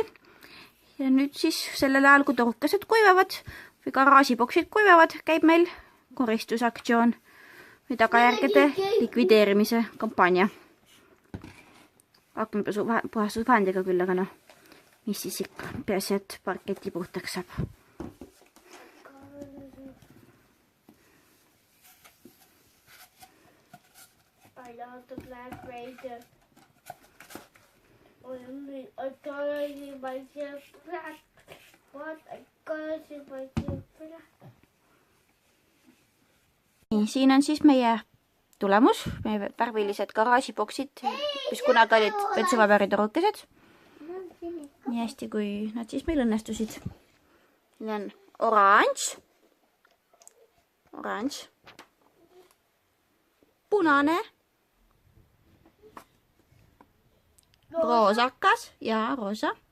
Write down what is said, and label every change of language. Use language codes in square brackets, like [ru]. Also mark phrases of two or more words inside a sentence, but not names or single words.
[et] Ja nüüd siis sellel ajal, kui torukesed kuivavad või garaažiboksid kuivavad, käib meil koristusaktsioon või tagajärgede likvideerimise kampaania. Aknapuhastusvahendiga küll, aga noh, mis siis ikka, peaasi, et parketi puhtaks saab. [en] I love the Black Raider. I gotta see myself black. What? I gotta see myself black. [et] Nii, siin on siis meie tulemus, meie värvilised garaažiboksid, mis kunagi olid vetsuvabaritorukesed. Nii hästi, kui nad siis meil õnnestusid. Siin on oranž, punane, roosakas ja roosa,